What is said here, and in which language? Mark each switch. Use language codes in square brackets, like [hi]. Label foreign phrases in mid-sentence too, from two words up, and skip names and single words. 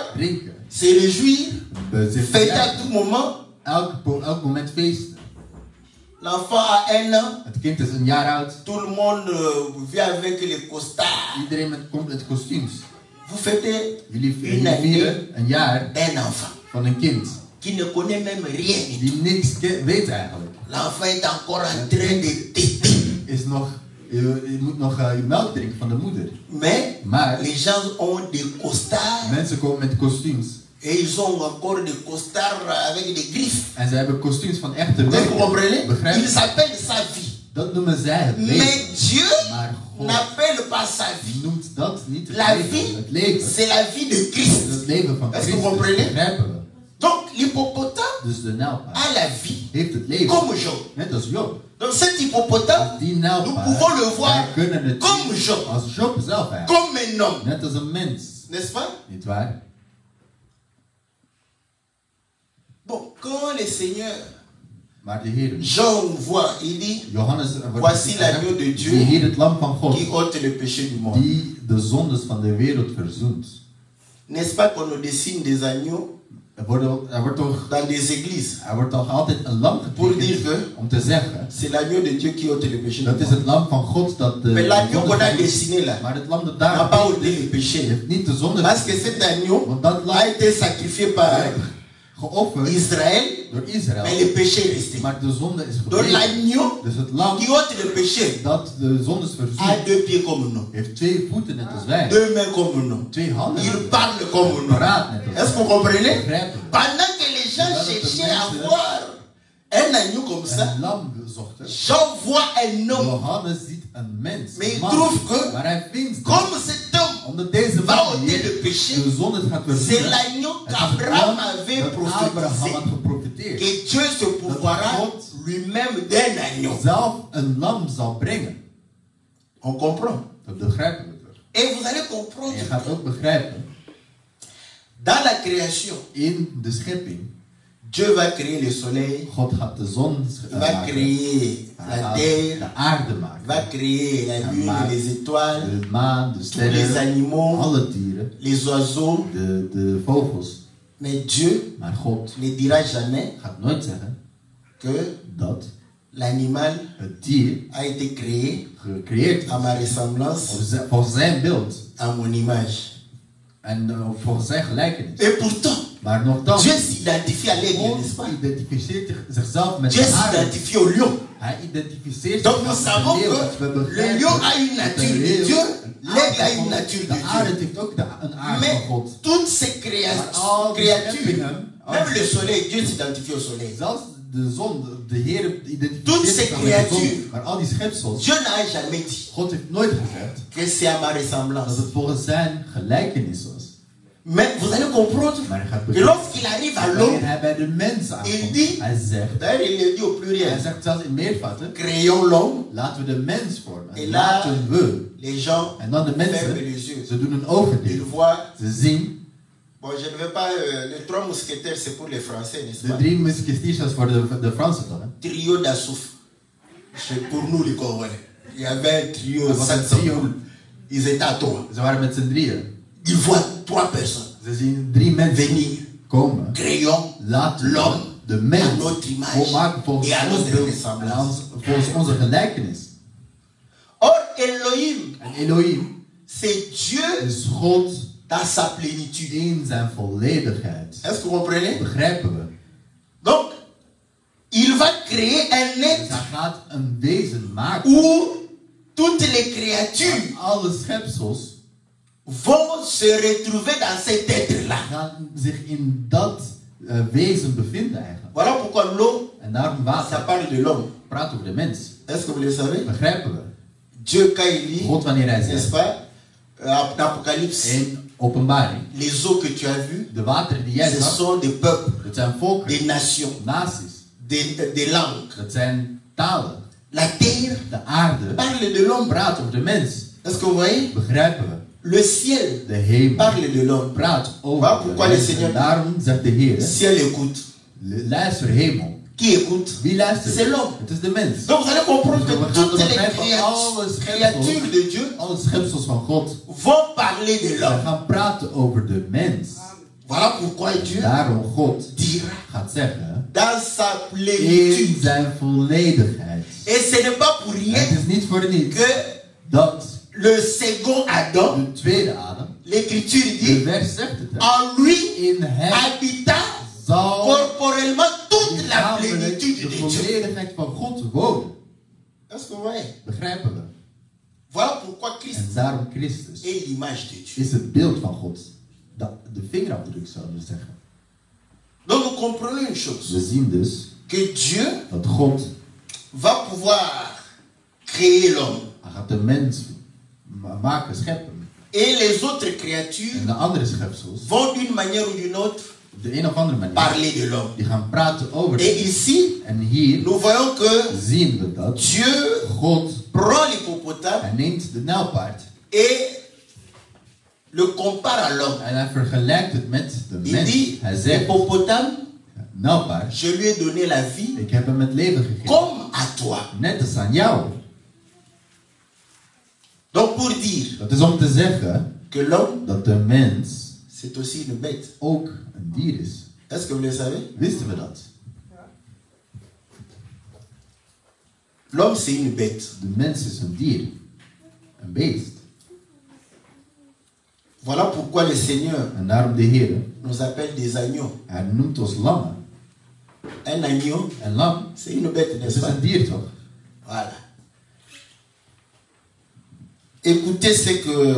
[nl] Drinken. [fr] se réjouir, [nl] Zich [fr] fêter à [nl] verjaardag. [fr] tout moment. [nl] Elk moment feesten. [fr] L'enfant a 1 an, [nl] Het kind is een jaar oud. [fr] tout le monde vient avec les costards. [nl] Iedereen komt met kostuums. [fr] Vous fêtez [nl] Jullie [fr] une année [nl] vieren een jaar [fr] d'un enfant [nl] van een kind [fr] qui ne connaît même rien. [nl] die niks weet eigenlijk. [fr] L'enfant est encore en train de téter. [nl] Is nog, je moet nog je melk drinken van de moeder. [fr] Mais [nl] Maar [fr] les gens ont des costards [nl] mensen komen met kostuums [fr] Et ils ont encore des costards avec des griffes. [nl] En ze hebben kostuums van echte [fr] Vous [nl] werken. [fr] comprenez? [nl] Begrijp je? [fr] Ils appellent ça vie. [nl] Dat noemen zij het leven. [fr] Mais Dieu [nl] Maar God [fr] n'appelle pas sa vie. [nl] noemt dat niet het [fr] La [nl] leven. [fr] vie, [nl] Het leven [fr] c'est la vie de Christ. [nl] is het leven van [fr] Est-ce que vous [nl] Christus. [fr] comprenez? [nl] Begrijpen we? [fr] Donc l'hippopotame [nl] Dus de nijlpaard [fr] a la vie [nl] heeft het leven. [fr] comme Job. [nl] Net als Job. [fr] Donc cet hippopotame, [nl] Die [fr] nous [nl] nijlpaard, [fr] pouvons le voir [nl] wij kunnen het [fr] comme [nl] zien [fr] Job, [nl] als Job zelf eigenlijk. [fr] comme un homme. [nl] Net als een mens. [fr] N'est-ce pas? [nl] Niet waar? [fr] Bon, quand le Seigneur, [nl] Maar de Heer, [fr] Jean voit, il dit, [nl] Johannes, [fr] voici l'agneau de Dieu [nl] die Heer, het lam van God, [fr] qui ôte le péché du monde. [nl] die de zondes van de wereld verzoent. [fr] N'est-ce pas qu'on nous dessine des agneaux [nl] Er wordt toch altijd een lam getekend om te zeggen, [fr] c'est l'agneau de Dieu qui ôte le péché du [nl] dat is [fr] monde. [nl] het lam van God dat de [fr] Mais l'agneau qu'on a [nl] zonde [fr] dessiné là [nl] maar het lam dat [fr] n'a [nl] daar [fr] pas ôté le péché. [nl] heeft niet de zonde [fr] Parce que cet agneau [nl] want dat lam [fr] a été sacrifié par [nl] geofferd [fr] Israël, [nl] door Israël, [fr] mais le péché est resté. [nl] maar de zonde is [fr] Donc [nl] gebleven. [fr] l'agneau [nl] Dus het lam [fr] qui ôte le péché [nl] dat de zondes [fr] a [nl] verzoent, [fr] deux pieds comme nous, [nl] heeft twee voeten net als wij, [fr] deux mains comme nous. [nl] twee handen, [fr] Il parle comme nous. [nl] praat net [fr] Est-ce [nl] als [fr] que vous [nl] wij. [fr] comprenez? [nl] Begrijpen we? [fr] Pendant que les gens cherchaient à voir un agneau comme ça, [nl] Een lam zochten. [fr] Jean voit un homme. [nl] Johannes ziet een mens, [fr] Mais [nl] een [fr] il [nl] man. [fr] trouve que, [nl] Maar hij vindt dat [fr] comme cet homme [nl] omdat deze [fr] va [nl] man [fr] ôter [nl] hier [fr] le péché, [nl] de zonde gaat [fr] c'est [nl] verzoenen, [fr] l'agneau [nl] het is het [fr] qu'Abraham [nl] lam [fr] avait [nl] dat Abraham [fr] prophétisé. [nl] had geprofiteerd. [fr] Que Dieu se pourvoira lui-même d'un agneau. [nl] Zelf een lam zal brengen. [fr] On comprend. [nl] Dat begrijpen we toch? [fr] Et vous allez [nl] En [fr] comprendre [nl] je gaat ook begrijpen, [fr] dans la création, [nl] in de schepping, [fr] Dieu va créer le soleil, [nl] God gaat de zon [fr] il va [nl] maken. [fr] créer [nl] Hij [fr] la [nl] gaat [fr] terre, [nl] de aarde [fr] il [nl] maken. [fr] va créer la lune et les étoiles, [nl] De maan, de [fr] tous les [nl] sterren, [fr] animaux, [nl] alle dieren, [fr] les oiseaux. [nl] de vogels. [fr] Mais Dieu [nl] Maar God [fr] ne dira jamais [nl] gaat nooit zeggen [fr] que [nl] dat [fr] l'animal [nl] het dier [fr] a été créé [nl] gecreëerd is [fr] à ma ressemblance, [nl] volgens zijn beeld [fr] à mon image. [nl] en volgens zijn gelijkenis. [fr] Et pourtant, [nl] Maar nogthans, [fr] Dieu s'identifie à l'aigle, n'est-ce pas? [nl] God identificeert zichzelf met [fr] Dieu [nl] de aarde. [fr] s'identifie au lion. [nl] Hij identificeert [fr] Donc [nl] zich [fr] nous [nl] met de [fr] savons [nl] leeuw. [fr] que [nl] We [fr] le [nl] begrijpen [fr] lion a une [nl] dat [fr] nature [nl] de [fr] de [nl] leeuw [fr] Dieu, [nl] een [fr] l'aigle a [nl] aard [fr] une [nl] van [fr] nature [nl] God. [fr] de [nl] De aarde [fr] Dieu. [nl] heeft ook een aard [fr] Mais [nl] van God. [fr] toutes ces [nl] Maar al die [fr] créatures, [nl] scheppingen, [fr] même le soleil, Dieu s'identifie au soleil. [nl] zelfs de zon, de Heer [fr] Toutes [nl] identificeert [fr] ces [nl] zich met de zon. [fr] créatures. [nl] Maar al die schepsels, [fr] Dieu n'a jamais dit [nl] God heeft nooit gezegd [fr] que c'est à ma [nl] dat [fr] ressemblance. [nl] het volgens zijn gelijkenis was. [fr] Mais vous allez comprendre [nl] Maar hij gaat [fr] que [nl] begrijpen. [fr] lorsqu'il arrive à [nl] Wanneer [fr] l'homme, [nl] hij bij de mens [fr] Il [nl] aankomt, [fr] dit- [nl] hij zegt, [fr] d'ailleurs il le dit au [nl] hij [fr] pluriel, [nl] zegt zelfs in meervatten, [fr] créons l'homme, [nl] laten we de mens vormen. [fr] Et là- [nl] Laten we. [fr] les gens [nl] En dan de [fr] ferment [nl] mensen, [fr] les yeux. [nl] ze doen een ogen [fr] Ils [nl] dicht. [fr] voient, [nl] Ze zien, [fr] bon je ne vais pas, les trois mousquetaires c'est pour les Français, n'est-ce [nl] de [fr] pas? [nl] 3 musketiers was voor de Fransen dan. Hè? [fr] Trio d'Assouf. C'est pour nous les Congolais. Il y avait un trio, Ah, bon, 700 un trio. poules. Ils étaient à trois. [nl] Ze waren met z'n drieën. [fr] Ils voient trois personnes [nl] Ze zien 3 mensen [fr] venir. [nl] komen. [fr] Créons [nl] Laten [fr] l'homme [nl] de [fr] à [nl] mens [fr] notre image [nl] maken volgens [fr] et à [nl] ons [fr] notre [nl] beeld [fr] ressemblance. [nl] en volgens onze gelijkenis. [fr] Or, Elohim, [nl] En Elohim [fr] c'est Dieu [nl] is God [fr] dans sa plénitude. [nl] in zijn volledigheid. [fr] Est-ce que vous comprenez? [nl] Begrijpen we? [fr] Donc, il va créer un [nl] Dus [fr] être [nl] hij gaat een wezen maken. [fr] où toutes les créatures [nl] En alle schepsels [fr] vont se retrouver dans cet être-là. [nl] gaan zich in dat wezen bevinden eigenlijk. [fr] Voilà pourquoi l'eau, [nl] En daarom [fr] ça [nl] water [fr] parle de l'homme. [nl] praat over de mens. [fr] Est-ce que vous le savez? [nl] Begrijpen we? [fr] Dieu, quand il dit, [nl] God wanneer hij [fr] n'est-ce [nl] zegt [fr] pas, en Apocalypse, [nl] in openbaring, [fr] les eaux que tu as vues, [nl] de wateren die jij [fr] ce [nl] zag, [fr] sont des peuples, [nl] dat zijn volken, [fr] des nations, [nl] naties, [fr] des langues. [nl] dat zijn talen. [fr] La terre [nl] De aarde [fr] parle de l'homme. [nl] praat over de mens. [fr] Est-ce que vous voyez? [nl] Begrijpen we? [fr] Le ciel [nl] De hemel [fr] parle de l'homme. [nl] praat [fr] Voilà [nl] over [fr] pourquoi [nl] de [fr] le [nl] mens. [fr] Seigneur [nl] En daarom zegt de Heer, [fr] Ciel écoute. [nl] luister hemel. [fr] Qui écoute? [nl] Wie luistert? [fr] C'est l'homme. [nl] Het is de mens. [fr] Donc vous allez comprendre [nl] Dus we [fr] que [nl] gaan [fr] toutes les [nl] begrijpen, alle [fr] créatures [nl] schepsels, [fr] de Dieu [nl] alle schepsels van God, [fr] vont parler de [nl] zij [fr] l'homme. [nl] gaan praten over de mens. [fr] Voilà pourquoi Dieu [nl] Daarom God [fr] dira [nl] gaat zeggen, [fr] dans sa [nl] in [fr] plénitude. [nl] zijn volledigheid. [fr] Et ce n'est pas pour [nl] En [fr] rien [nl] het is niet voor niets [fr] que [nl] dat [fr] le second Adam, [nl] de tweede Adam, [fr] l'écriture [nl] de [fr] dit, [nl] vers zegt het, hè, [fr] en lui [nl] in hem [fr] habita [nl] zal [fr] corporellement toute la [nl] lichamelijk [fr] plénitude [nl] de [fr] de Dieu. [nl] volledigheid van God wonen. [fr] Est-ce que vous voyez? [nl] Begrijpen we? [fr] Voilà pourquoi Christ [nl] En daarom Christus [fr] est l'image de Dieu. [nl] is het beeld van God. de vingerafdruk zouden we zeggen. [fr] Donc vous comprenez une chose. [nl] We zien dus [fr] Que Dieu [nl] dat God [fr] va pouvoir créer l'homme. [nl] hij gaat de mens maken, scheppen. [fr] Et les autres créatures [nl] En de andere schepsels, [fr] vont d'une manière ou d'une autre [nl] op de een of andere manier, [fr] parler de l'homme. [nl] die gaan praten over [fr] Et [nl] hem. [fr] ici, [nl] En hier [fr] nous voyons que [nl] zien we dat [fr] Dieu [nl] God, [fr] prend l'hippopotame [nl] hij neemt de nijlpaard [fr] et le compare à l'homme. [nl] en hij vergelijkt het met de [fr] Il [nl] mens. [fr] dit, [nl] Hij zegt, [fr] hippopotame, [nl] nijlpaard, [fr] je lui ai donné la vie [nl] ik heb hem het leven gegeven. [fr] comme à toi. [nl] Net als aan jou. [fr] Donc pour dire [nl] Dat is om te zeggen [fr] que l'homme, [nl] dat de mens [fr] c'est aussi une bête. [nl] ook een dier is. [fr] Est-ce que vous le savez? [nl] Wisten we dat? [fr] L'homme, c'est une bête. [nl] De mens is een dier. Een beest. [fr] Voilà pourquoi le Seigneur [nl] En daarom de Heer, [fr] nous appelle des agneaux. [nl] hij noemt ons lammen. [fr] Un agneau, [nl] Een lam, [fr] c'est une bête, [nl] dat [fr] n'est-ce [nl] is [fr] pas? [nl] een dier toch? [fr] Voilà. Écoutez ce que